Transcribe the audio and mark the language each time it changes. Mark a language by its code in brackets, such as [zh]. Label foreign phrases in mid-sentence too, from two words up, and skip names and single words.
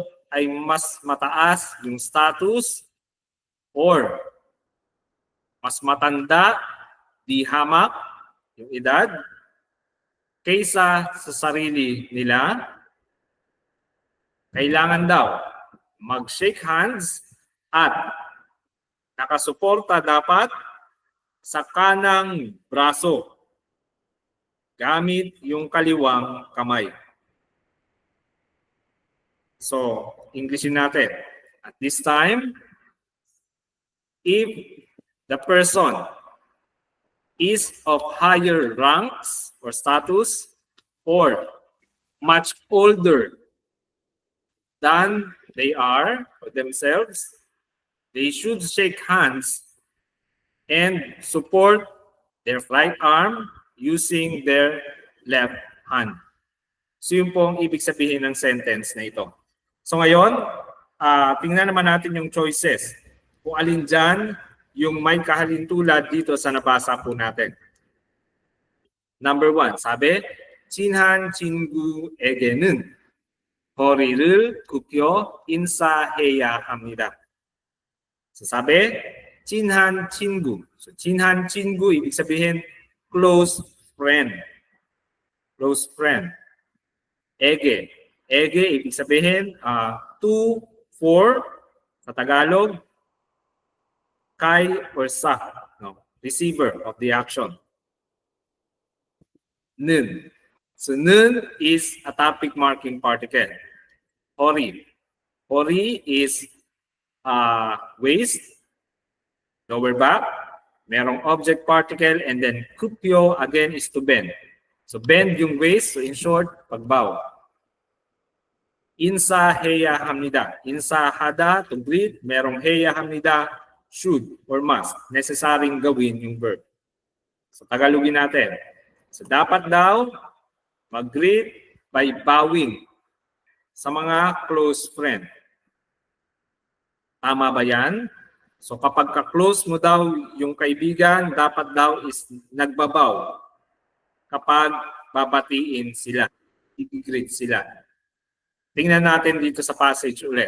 [tl] ay mas mataas yung status or mas matanda, di hamak, yung edad, kaysa sa sarili nila, kailangan daw mag- [en] shake hands [tl] at nakasuporta dapat sa kanang braso gamit yung kaliwang kamay. So, Englishin natin. [en] At this time, if the person is of higher ranks or status or much older than they are or themselves, they should shake hands and support their right arm using their left hand. [tl] So yun po ang ibig sabihin ng sentence na ito. So ngayon, tingnan naman natin yung choices. Kung alin dyan yung may kahalintulad dito sa nabasa po natin. Number 1, sabi, [ko] 친한 친구에게는 허리를 굽혀 인사해야 합니다. [tl] So sabi, [ko] 친한 친구. So 친한 친구, [tl] ibig sabihin, [en] close friend. Close friend. Ege. [tl] Ege, ibig sabihin, [en] to, for, [tl] sa Tagalog, kay or sa, [en] no, receiver of the action. [ko] Nun. [en] So nun is a topic marking particle. [ko] Hori. [en] Hori is waist, lower back, merong object particle, and then kupyo again is to bend. So bend yung waist, so in short, pagbaw. [ko] 인사해야 합니다. 인사하다, [en] to greet, [ko] merong 해야 합니다, [en] should or must, [tl] necessaryong gawin yung verb. So Tagalogin natin. So dapat daw mag-greet [en] by bowing [tl] sa mga [en] close friend. [tl] Tama ba yan? So kapag ka-close mo daw yung kaibigan, dapat daw is nagbabaw kapag babatiin sila, i-greet sila. Tingnan natin dito sa passage ulit.